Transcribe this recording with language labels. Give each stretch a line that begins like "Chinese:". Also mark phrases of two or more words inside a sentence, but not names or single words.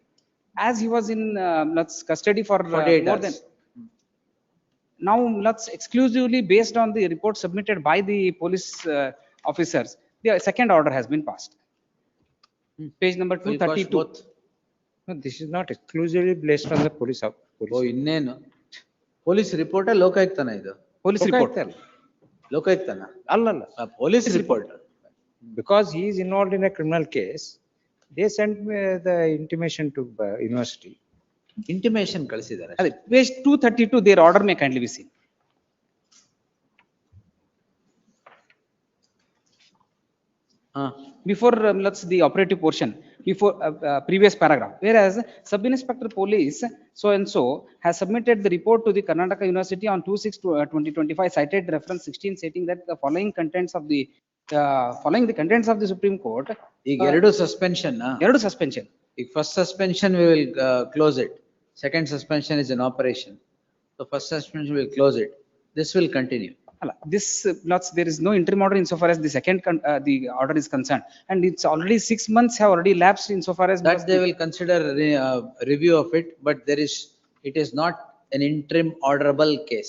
English: As he was in custody for more than now, exclusively based on the report submitted by the police officers, the second order has been passed. Page number 232. No, this is not exclusively based on the police.
Kannada: ಓ ಇನ್ನೇನು
English: police report
Kannada: ಲೋಕಾಯುಕ್ತನ ಇದು?
English: Police report.
Kannada: ಲೋಕಾಯುಕ್ತನ ಅಲ್ಲಲ್ಲ,
English: police report. Because he is involved in a criminal case, they sent me the intimation to university.
Kannada: Intimation ಕಳಿಸಿದ್ದಾರೆ.
English: Page 232, their order may kindly be seen. Before the operative portion, before previous paragraph, whereas Sub Inspector Police so and so has submitted the report to the Karnataka University on 2/6/2025, cited reference 16, stating that the following contents of the following the contents of the Supreme Court.
Kannada: ಈಗ ಎರಡು ಸಸ್ಪೆನ್ಷನ್. ಎರಡು suspension.
English: ಈಗ first suspension we will close it. Second suspension is in operation. So first suspension we will close it. This will continue. This there is no interim order insofar as the second the order is concerned, and it's already 6 months have already lapsed insofar as that they will consider review of it, but it is not an interim orderable case.